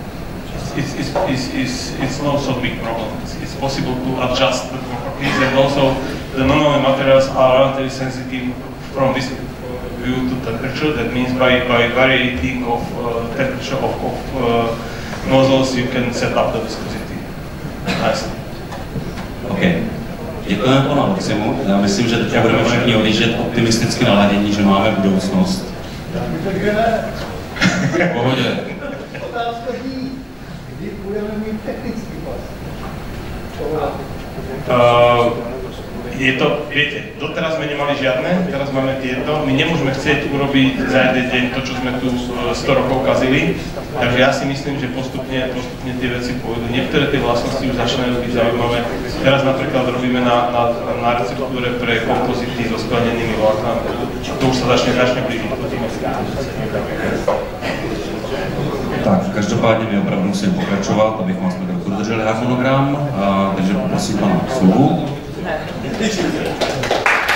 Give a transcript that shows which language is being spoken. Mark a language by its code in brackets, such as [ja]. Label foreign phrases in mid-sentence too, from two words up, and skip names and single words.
[en] It's not so big problem. It's possible to adjust the properties, and also the non-metal materials are relatively sensitive from this view to temperature. That means by varying of temperature of nozzles, you can set up the viscosity. [cs] OK. Děkujeme panu Aleximu. Já myslím, že teď budeme všichni odjíždět optimisticky naladění, že máme budoucnost. V pohodě. Otázka zní, kdy budeme mít technický pas? Je to, [sk] viete, doteraz sme nemali žiadne, teraz máme tieto. My nemôžeme chcieť urobiť za jeden deň to, čo sme tu 100 rokov kazili. Takže ja si myslím, že postupne tie veci pôjdu. Niektoré tie vlastnosti už začínajú byť zaujímavé. Teraz napríklad robíme na receptúre pre kompozity so sklenenými vláknami. To už sa začne blížiť. [cs] Tak, každopádně my opravdu musíme pokračovat, abychom aspoň trochu dodrželi harmonogram, takže poprosím pana Subu.